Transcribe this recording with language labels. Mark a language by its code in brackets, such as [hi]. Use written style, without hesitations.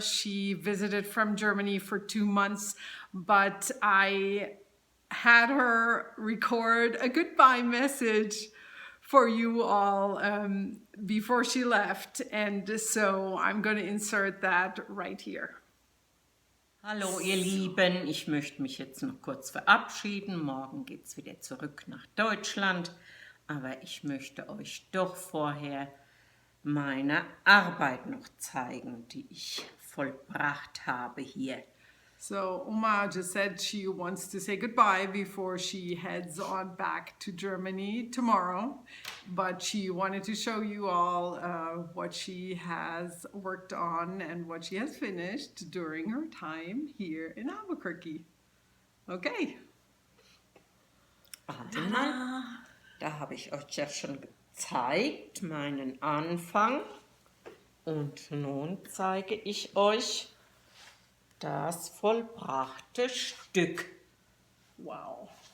[en] She visited from Germany for 2 months, but I had her record a goodbye message for you all before she left, and so I'm going to insert that right here. [de] Hallo ihr Lieben, ich möchte mich jetzt noch kurz verabschieden. Morgen geht es wieder zurück nach Deutschland, aber ich möchte euch doch vorher meine Arbeit noch zeigen, die ich vollbracht habe hier. [en] So Oma just said she wants to say goodbye before she heads on back to Germany tomorrow, but she wanted to show you all what she has worked on and what she has finished during her time here in Albuquerque. Okay. [de] Einmal, da habe ich euch ja schon gezeigt, meinen Anfang. Und nun zeige ich euch das vollbrachte Stück. Wow.